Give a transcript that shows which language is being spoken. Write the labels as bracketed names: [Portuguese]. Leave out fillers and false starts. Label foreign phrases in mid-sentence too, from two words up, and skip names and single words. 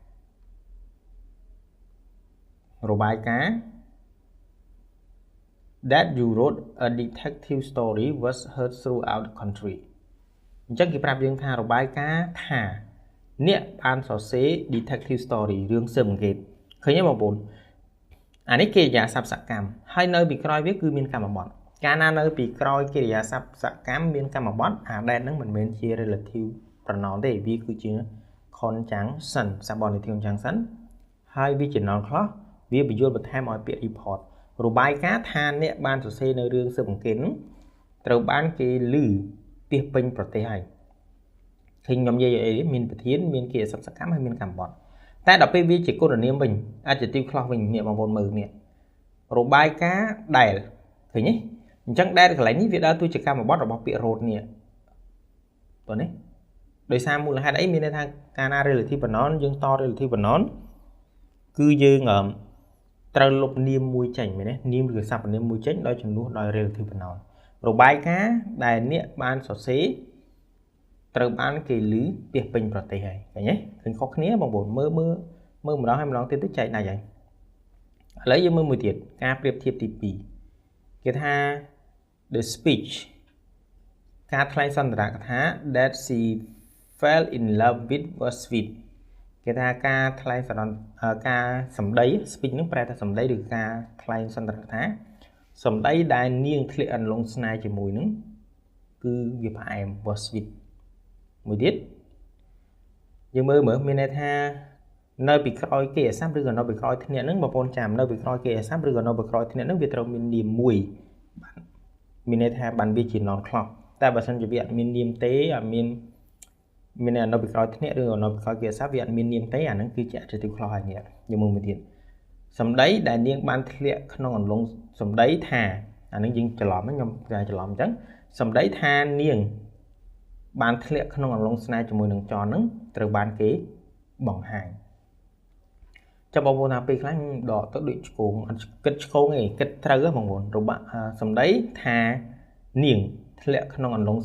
[English] that you wrote a detective story was heard throughout the country [Khmer] អញ្ចឹងគេប្រាប់យើងថារបាយការណ៍ថាអ្នកបានសរសេរ [English] detective story [Khmer] រឿងស៊ើបអង្កេតឃើញទេបងប្អូនអានេះកិរិយាសព្ទសកម្មហើយនៅពីក្រោយវាគឺមានកម្មបត្តិកាលណានៅពីក្រោយកិរិយាសព្ទសកម្ម មានកម្មបត្តិអា that នឹងមិនមែនជា [English] relative pronoun [Khmer] ទេវាគឺជា [English] conjunction subordinate conjunction [Khmer] ហើយវាជា [English] noun clause [Khmer] វាបញ្យល់បន្ថែមឲ្យពាក្យ report របាយការណ៍ថាអ្នកបានសរសេរនៅរឿងស៊ើបអង្កេតនោះត្រូវបានគេឮពា សពេញប្រទេសហើយឃើញខ្ញុំនិយាយអីមានប្រធានមានកិរិយាសព្ទសកម្មហើយមានកម្មបត្តិតែដល់ពេលវាជាគុណនាមវិញ [English] adjective clause [Khmer] វិញនេះបងប្អូនមើលនេះ របាយការណ៍ដែលឃើញទេអញ្ចឹងដែលកន្លែងនេះវាដើរតួជាកម្មបត្តិរបស់ពាក្យ wrote នេះតោះនេះដោយសារមូលហេតុ អីមានន័យថាកាលណា [English] relative pronoun [Khmer] យើងត [English] relative pronoun [Khmer] គឺយើងត្រូវលុបនាមមួយចេញមែនទេនាមឬសព្វនាមមួយចេញដោយជំនួសដោយ [English] relative pronoun [Khmer] របាយការណ៍ដែលអ្នកបានសរសេរត្រូវបានគេឮពាសពេញប្រទេសហើយឃើញទេឃើញខុសគ្នាបងប្អូនមើលម្ដងហើយម្ដងទៀតទៅចែកដាច់ហើយឥឡូវយើងមើលមួយទៀតការប្រៀបធៀបទី2គេថា [English] the speech [Khmer] ការថ្លែងសន្ទរកថា [English] that she fell in love with was sweet [Khmer] គេថាការថ្លែងការសម្ដី speech នឹងប្រែថាសម្ដីឬការថ្លែងសន្ទរកថាសម្ដីដែលនាងធ្លាក់អន្លង់ស្នេហ៍ជាមួយនឹងគឺវាផ្អែម [English] was sweet [Khmer] មួយទៀតយើងមើលមានន័យថានៅពីក្រោយកិរិយាសព្ទឬក៏នៅពីក្រោយធ្នាក់ហ្នឹងបងប្អូនចាំនៅពីក្រោយកិរិយាសព្ទឬក៏នៅពីក្រោយធ្នាក់ហ្នឹងវាត្រូវមាននាមមួយ មានន័យថាបានវាជា [English] noun clause [Khmer] តែបើសិនជាវាអត់មាននាមទេអត់មាននៅពីក្រោយធ្នាក់ឬក៏នៅពីក្រោយកិរិយាសព្ទវាអត់មាននាមទេអាហ្នឹងគឺជា [English] adjective clause [Khmer] ហើយនេះយើងមើលមួយទៀតសម្ដីដែលនាងបានធ្លាក់ក្នុងអន្លង់សម្ដីថាអាហ្នឹងយើងច្រឡំខ្ញុំច្រឡំអញ្ចឹងសម្ដីថា នាងបានធ្លាក់ក្នុងអន្លង់ស្នេហ៍ជាមួយនឹងចនហ្នឹងត្រូវបានគេបង្ហាញចាំបងប្អូនថាពេលខ្លះដកទៅដូចឆ្កងអត់គិតឆ្កងទេគិតត្រូវហ៎បងប្អូនសម្ដីថានាងធ្លាក់ក្នុងអន្លង់